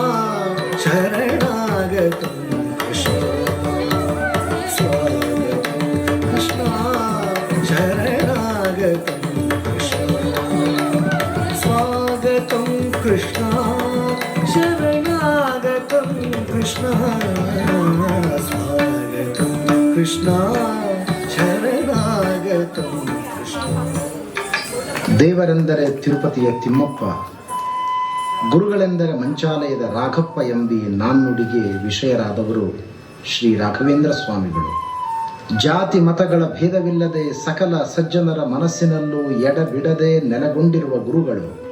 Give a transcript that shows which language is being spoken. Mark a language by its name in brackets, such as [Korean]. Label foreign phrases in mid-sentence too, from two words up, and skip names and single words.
[Sanskrit] शरणागतं कृष्ण शरणागतं कृष्ण स्वागतं कृष्ण शरणागतं कृष्ण. [Kannada] ದೇವರೆಂದರೆ ತಿರುಪತಿಯ ತಿಮ್ಮಪ್ಪ, ಗುರುಗಳೆಂದರೆ ಮಂಚಾಲಯದ ರಾಘಪ್ಪ ಎಂಬಿ ನಾಣ್ಣುಡಿಗೆ ವಿಷಯರಾದವರು ಶ್ರೀ ರಾಘವೇಂದ್ರ ಸ್ವಾಮಿಗಳು. ಜಾತಿ ಮತಗಳ ಭೇದವಿಲ್ಲದೆ ಸಕಲ ಸಜ್ಜನರ ಮನಸ್ಸಿನಲ್ಲೂ ಎಡಬಿಡದೆ ನೆಲೆಗೊಂಡಿರುವ ಗುರುಗಳು.